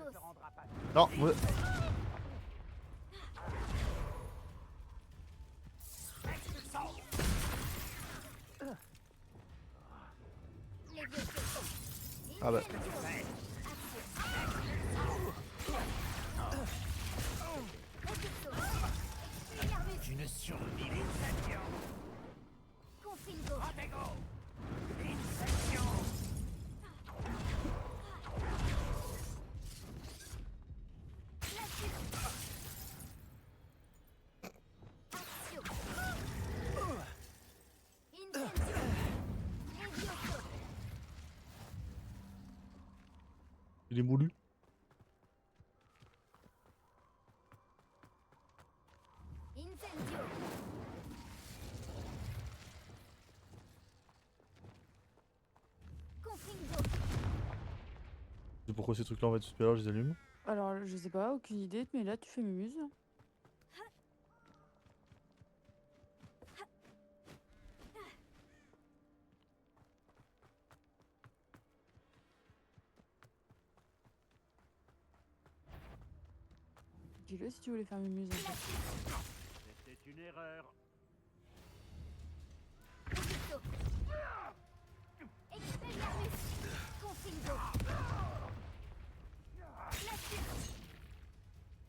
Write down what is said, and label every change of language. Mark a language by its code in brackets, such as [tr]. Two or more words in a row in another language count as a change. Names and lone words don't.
[fr] Non, ouais. Ah bah. Une survie Incendio! [la] Confingo. Protego! Incendio! Accio. Incendio. Levioso. [fr] Il est moulu. [la] Incendio. Confingo. [fr] C'est pourquoi ces trucs là en fait, tout à l'heure je les allume. Alors, je sais pas, aucune idée, mais là, tu fais mumuse. Dis-le si tu voulais faire mumuse. En fait. C'était une erreur. [la] Confingo. Expelliarmus Confingo. Glacius.